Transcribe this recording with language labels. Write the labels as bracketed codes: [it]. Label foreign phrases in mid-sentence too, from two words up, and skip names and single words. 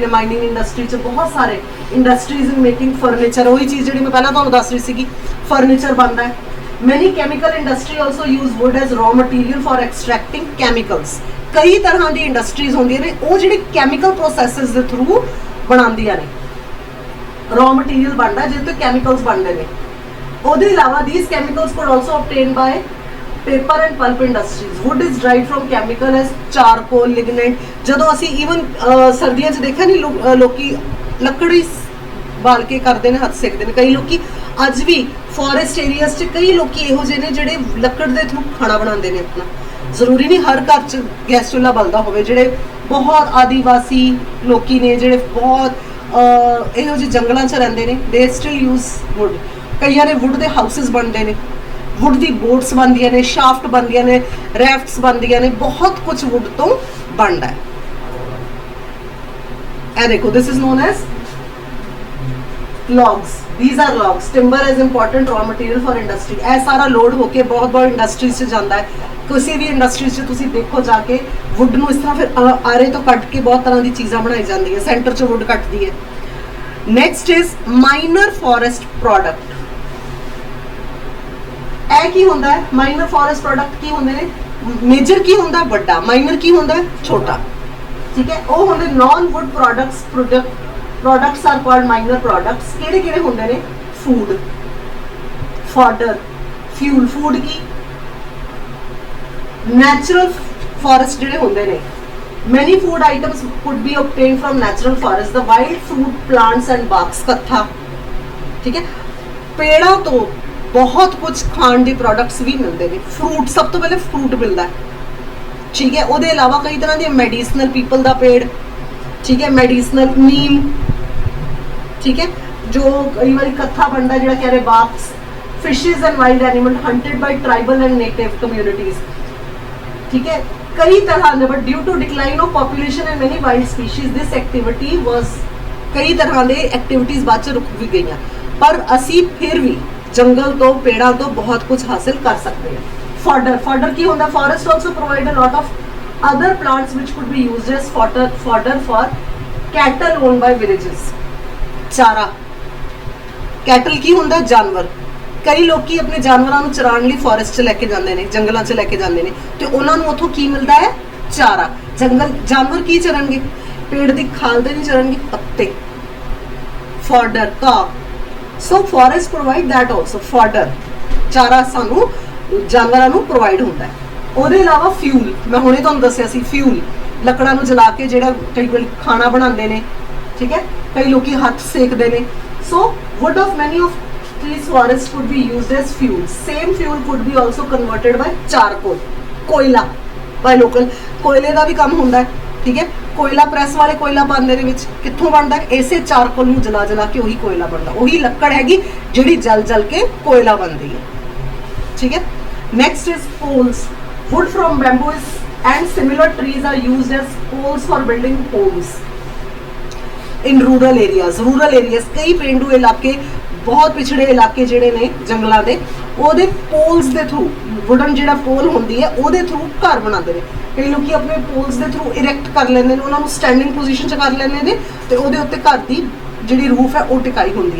[pa] ਮਾਈਨਿੰਗ ਇੰਡਸਟਰੀ 'ਚ ਬਹੁਤ ਸਾਰੇ [en] industries in making furniture, [pa] ਉਹੀ ਚੀਜ਼ ਜਿਹੜੀ ਮੈਂ ਪਹਿਲਾਂ ਤੁਹਾਨੂੰ ਦੱਸ ਰਹੀ ਸੀਗੀ, ਫਰਨੀਚਰ ਬਣਦਾ ਹੈ। [en] Many chemical industry also use wood as raw material for extracting chemicals. [pa] ਕਈ ਤਰ੍ਹਾਂ ਦੀ ਇੰਡਸਟਰੀਜ਼ ਹੁੰਦੀਆਂ ਨੇ, ਉਹ ਜਿਹੜੇ [en] chemical processes [pa] ਦੇ ਥਰੂ ਬਣਾਉਂਦੀਆਂ ਨੇ। [en] raw material [pa] ਬਣਦਾ ਜਿਹਦੇ ਤੋਂ ਕੈਮੀਕਲਸ ਬਣਦੇ ਨੇ। ਉਹਦੇ ਇਲਾਵਾ [en] these chemicals could also obtained by paper and pulp industries. Wood is derived from chemical as charcoal, lignite. [pa] ਜਦੋਂ ਅਸੀਂ ਈਵਨ ਸਰਦੀਆਂ 'ਚ ਦੇਖਿਆ ਨਹੀਂ ਲੋਕੀ ਲੱਕੜੀ ਬਾਲ ਕੇ ਕਰਦੇ ਨੇ, ਹੱਥ ਸੇਕਦੇ ਨੇ। ਕਈ ਲੋਕੀ ਅੱਜ ਵੀ [en] forest areas [pa] 'ਚ ਕਈ ਲੋਕੀ ਇਹੋ ਜਿਹੇ ਨੇ ਜਿਹੜੇ ਲੱਕੜ ਦੇ ਥਰੂ ਖਾਣਾ ਬਣਾਉਂਦੇ ਨੇ ਆਪਣਾ। ਜ਼ਰੂਰੀ ਨਹੀਂ ਹਰ ਘਰ 'ਚ ਗੈਸ ਚੁੱਲ੍ਹਾ ਬਲਦਾ ਹੋਵੇ। ਜਿਹੜੇ ਬਹੁਤ ਆਦੀਵਾਸੀ ਲੋਕੀ ਨੇ, ਜਿਹੜੇ ਬਹੁਤ ਇਹੋ ਜਿਹੇ ਜੰਗਲਾਂ 'ਚ ਰਹਿੰਦੇ ਨੇ, [en] they still use wood. [pa] ਕਈਆਂ ਨੇ ਵੁੱਡ ਦੇ ਹਾਊਸਿਸ ਬਣਦੇ ਨੇ, ਵੁੱਡ ਦੀ ਬੋਟਸ ਬਣਦੀਆਂ ਨੇ, ਸ਼ਾਫਟ ਬਣਦੀਆਂ ਨੇ, ਰੈਫਟਸ ਬਣਦੀਆਂ ਨੇ, ਬਹੁਤ ਕੁਝ ਵੁੱਡ ਤੋਂ ਬਣਦਾ ਹੈ। ਇਹ ਦੇਖੋ, [en] this is known as logs. These are logs. Timber is important raw material for industry. [pa] ਇਹ ਸਾਰਾ ਲੋਡ ਹੋ ਕੇ ਬਹੁਤ ਬਹੁਤ ਇੰਡਸਟਰੀਜ਼ 'ਚ ਜਾਂਦਾ ਹੈ। ਕਿਸੇ ਵੀ ਇੰਡਸਟਰੀ 'ਚ ਤੁਸੀਂ ਦੇਖੋ ਜਾ ਕੇ, ਵੁੱਡ ਨੂੰ ਇਸ ਤਰ੍ਹਾਂ ਫਿਰ ਆਰੇ ਤੋਂ ਕੱਟ ਕੇ ਬਹੁਤ ਤਰ੍ਹਾਂ ਦੀ ਚੀਜ਼ਾਂ ਬਣਾਈ ਜਾਂਦੀਆਂ। ਸੈਂਟਰ 'ਚ ਵੁੱਡ ਕੱਟਦੀ ਹੈ। [en] Next is minor forest product. [pa] ਇਹ ਕੀ ਹੁੰਦਾ ਹੈ? [en] minor forest product [pa] ਕੀ ਹੁੰਦੇ ਨੇ? ਮੇਜਰ ਕੀ ਹੁੰਦਾ? ਵੱਡਾ। ਮਾਈਨਰ ਕੀ ਹੁੰਦਾ? ਛੋਟਾ। ਠੀਕ ਹੈ, ਉਹ ਹੁੰਦੇ [en] non wood products are called minor products. [pa] ਕਿਹੜੇ ਕਿਹੜੇ ਹੁੰਦੇ ਨੇ? [en] Food, fodder, fuel. Food ਕੀ? natural forest [pa] ਜਿਹੜੇ ਹੁੰਦੇ ਨੇ। [en] many food items could be obtained from natural forest. The wild fruit plants and barks. [pa] ਕੱਥਾ। ਠੀਕ ਹੈ, ਪੇੜਾਂ ਤੋਂ ਬਹੁਤ ਕੁਝ ਖਾਣ ਦੇ ਪ੍ਰੋਡਕਟਸ ਵੀ ਮਿਲਦੇ ਨੇ। ਫਰੂਟ, ਸਭ ਤੋਂ ਪਹਿਲੇ ਫਰੂਟ ਮਿਲਦਾ ਹੈ। ਠੀਕ ਹੈ, ਉਹਦੇ ਇਲਾਵਾ ਕਈ ਤਰ੍ਹਾਂ ਦੇ ਮੈਡੀਸਨਲ, ਪੀਪਲ ਦਾ ਪੇੜ, ਠੀਕ ਹੈ, ਮੈਡੀਸਨਲ ਨੀਮ, ਠੀਕ ਹੈ, ਜੋ ਕਈ ਵਾਰੀ ਕੱਥਾ ਬਣਦਾ ਜਿਹੜਾ ਕਹਿ ਰਹੇ ਬਾਕਸ। [en] Fishes and wild animal hunted by tribal and native communities. [pa] ਠੀਕ ਹੈ, ਕਈ ਤਰ੍ਹਾਂ ਦੇ, [en] but due to decline of population and many wild species this activity was, [pa] ਕਈ ਤਰ੍ਹਾਂ ਦੇ ਐਕਟੀਵਿਟੀਜ਼ ਬਾਅਦ 'ਚ ਰੁਕ ਵੀ ਗਈਆਂ, ਪਰ ਅਸੀਂ ਫਿਰ ਵੀ ਜੰਗਲ ਤੋਂ, ਪੇੜਾਂ ਤੋਂ ਬਹੁਤ ਕੁਝ ਹਾਸਿਲ ਕਰ ਸਕਦੇ ਹਾਂ। [en] Fodder, fodder [pa] ਕੀ ਹੁੰਦਾ? [en] Forest also provide a lot of other plants which could be used as fodder for cattle owned by villages. [pa] ਚਾਰਾ। ਕੈਟਲ ਕੀ ਹੁੰਦਾ? ਜਾਨਵਰ। ਕਈ ਲੋਕੀ ਆਪਣੇ ਜਾਨਵਰਾਂ ਨੂੰ ਚਰਾਉਣ ਲਈ ਫੋਰੈਸਟ 'ਚ ਲੈ ਕੇ ਜਾਂਦੇ ਨੇ, ਜੰਗਲਾਂ 'ਚ ਲੈ ਕੇ ਜਾਂਦੇ ਨੇ, ਤੇ ਉਹਨਾਂ ਨੂੰ ਉੱਥੋਂ ਕੀ ਮਿਲਦਾ ਹੈ? ਚਾਰਾ। ਜੰਗਲ ਜਾਨਵਰ ਕੀ ਚਰਨਗੇ? ਪੇੜ ਦੀ ਖਾਲ ਤੇ ਨਹੀਂ ਚਰਨਗੇ, ਪੱਤੇ। ਫਾਡਰ, ਘਾਹ। [en] So forest provide that also, fodder, [pa] ਚਾਰਾ ਸਾਨੂੰ ਜਾਨਵਰਾਂ ਨੂੰ ਪ੍ਰੋਵਾਈਡ ਹੁੰਦਾ ਹੈ। ਉਹਦੇ ਇਲਾਵਾ ਫਿਊਲ, ਮੈਂ ਹੁਣੇ ਤੁਹਾਨੂੰ ਦੱਸਿਆ ਸੀ, ਫਿਊਲ, ਲੱਕੜਾਂ ਨੂੰ ਜਲਾ ਕੇ ਜਿਹੜਾ ਕਈ ਵਾਰ ਖਾਣਾ ਬਣਾਉਂਦੇ ਨੇ। ਠੀਕ ਹੈ, ਕਈ ਲੋਕੀ ਹੱਥ ਸੇਕਦੇ ਨੇ। [en] ਸੋ wood of many of these forests could be used as fuel. Same fuel could be also converted by charcoal, ਕੋਇਲਾ, by local। [pa] ਕੋਇਲੇ ਦਾ ਵੀ ਕੰਮ ਹੁੰਦਾ ਹੈ। ਠੀਕ ਹੈ, ਕੋਇਲਾ ਪ੍ਰੈਸ ਵਾਲੇ ਕੋਇਲਾ ਪਾਉਂਦੇ ਨੇ ਵਿੱਚ। ਕਿੱਥੋਂ ਬਣਦਾ? ਇਸੇ ਚਾਰਕੋਲ ਨੂੰ ਜਲਾ ਜਲਾ ਕੇ ਉਹੀ ਕੋਇਲਾ ਬਣਦਾ। ਉਹੀ ਲੱਕੜ ਹੈਗੀ ਜਿਹੜੀ ਜਲ ਜਲ ਕੇ ਕੋਇਲਾ ਬਣਦੀ ਹੈ। ਠੀਕ ਹੈ, [en] next is poles. Wood from bamboos and similar trees are used as poles for building homes in rural areas. Rural areas, [pa] ਕਈ ਪੇਂਡੂ ਇਲਾਕੇ, ਬਹੁਤ ਪਿਛੜੇ ਇਲਾਕੇ ਜਿਹੜੇ ਨੇ ਜੰਗਲਾਂ ਦੇ, ਉਹਦੇ ਪੋਲਸ ਦੇ ਥਰੂ, ਵੁਡਨ ਜਿਹੜਾ ਪੋਲ ਹੁੰਦੀ ਹੈ ਉਹਦੇ ਥਰੂ ਘਰ ਬਣਾਉਂਦੇ ਨੇ। ਕਈ ਲੋਕੀ ਆਪਣੇ ਪੋਲਸ ਦੇ ਥਰੂ ਇਰੈਕਟ ਕਰ ਲੈਂਦੇ ਨੇ, ਉਹਨਾਂ ਨੂੰ [en] standing position [pa] 'ਚ ਕਰ ਲੈਂਦੇ ਨੇ, ਤੇ ਉਹਦੇ ਉੱਤੇ ਘਰ ਦੀ ਜਿਹੜੀ ਰੂਫ ਹੈ ਉਹ ਟਿਕਾਈ ਹੁੰਦੀ ਹੈ।